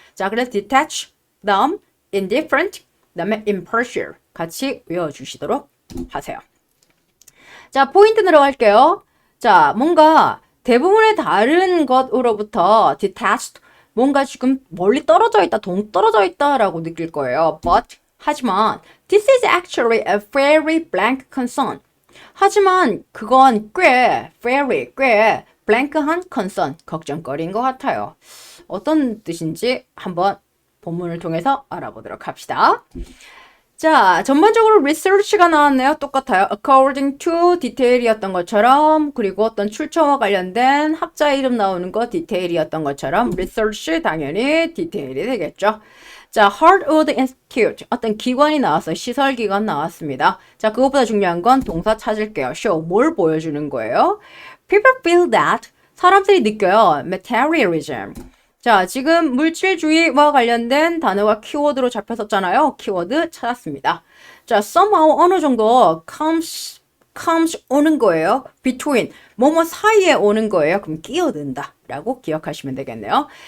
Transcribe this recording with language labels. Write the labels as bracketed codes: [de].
[ko] 자, 그래서 detach, 다음 indifferent, 그다음에 impartial 같이 외워주시도록 하세요. 자, 포인트 들어갈게요. 자, 뭔가 대부분의 다른 것으로부터 detached, 뭔가 지금 멀리 떨어져 있다, 동떨어져 있다라고 느낄 거예요. [en] But, [ko] 하지만 [en] this is actually a very blank concern. [ko] 하지만 그건 꽤 blank한 concern, 걱정거리인 것 같아요. 어떤 뜻인지 한번 본문을 통해서 알아보도록 합시다. 자, 전반적으로 research가 나왔네요. 똑같아요. [en] according to detail [ko] 이었던 것처럼 그리고 어떤 출처와 관련된 학자 이름 나오는 거 detail이었던 것처럼 research 당연히 detail이 되겠죠. 자, Hartwood Institute 어떤 기관이 나왔어요. 시설기관 나왔습니다. 자, 그것보다 중요한 건 동사 찾을게요. show 뭘 보여주는 거예요? [en] People feel that [ko] 사람들이 느껴요. materialism 자, 지금 물질주의와 관련된 단어가 키워드로 잡혔었잖아요. 키워드 찾았습니다. 자, somehow 어느 정도 comes 오는 거예요. between 뭐뭐 사이에 오는 거예요. 그럼 끼어든다 라고 기억하시면 되겠네요.